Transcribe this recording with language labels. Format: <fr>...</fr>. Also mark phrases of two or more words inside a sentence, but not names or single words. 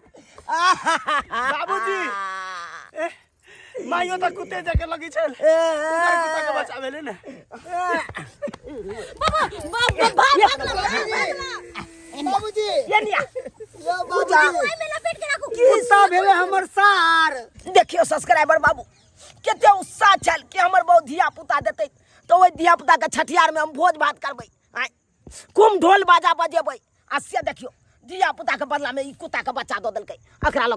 <mai>बाबूजी माइयो त कुत्ते जाके लगी छल। कुत्ता के बच्चा भेले ने। बाबूजी ये निया यो बाबूजी में लपेट के रखू। कुत्ता भेले हमर सार। देखियो सब्सक्राइबर बाबू केते उत्साह छल कि हमर बहुत धिया पुता देते तो ओइ धिया पुता के छठियार में हम भोज भात करबै। आय कुम ढोल बाजा बजेबै आ से देखियो धिया पुता के बदला में ई कुत्ता के बच्चा दऽ देलकै।</mai>